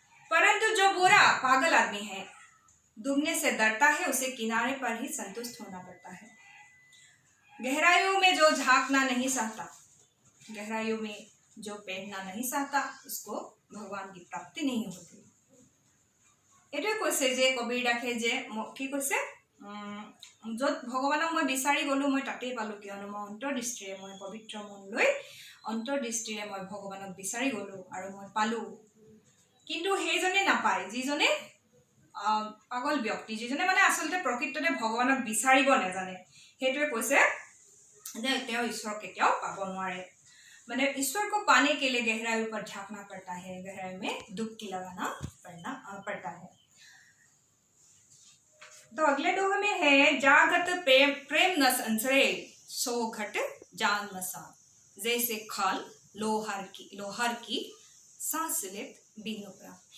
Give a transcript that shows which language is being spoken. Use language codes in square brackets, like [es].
[hi] परंतु जो बुरा पागल आदमी है, डूबने से डरता है, उसे किनारे पर ही संतुष्ट होना पड़ता है। गहराइयों में जो झांकना नहीं चाहता, गहराइयों में जो बैठना नहीं चाहता, उसको भगवान की प्राप्ति नहीं होती। [as] एटुৱে কৈছে যে কবিৰদাসে যে কি কৈছে, য'ত ভগৱানক মই বিচাৰি গলো মই তাতেই পালো, কিয়নো মই অন্তৰ্দৃষ্টিৰে, মই পবিত্ৰ মন লৈ অন্তৰ্দৃষ্টিৰে মই ভগৱানক বিচাৰি গলো আৰু মই পালো। কিন্তু সেইজনে নাপায়, যিজনে পাগল ব্যক্তি, যিজনে মানে আচলতে প্ৰকৃততে ভগৱানক বিচাৰিব নাজানে, সেইটোৱে কৈছে যে তেওঁ ঈশ্বৰ কেতিয়াও পাব নোৱাৰে। [hi] मैंने ईश्वर को पाने के लिए गहराई पर झांकना पड़ता है, गहराई में डुबकी लगाना पड़ता है। तो अगले दोहे में है, जागत प्रेम न संसरे, सो घट जान मसा, जैसे खाल लोहार की सांस लेत बिनु प्राण।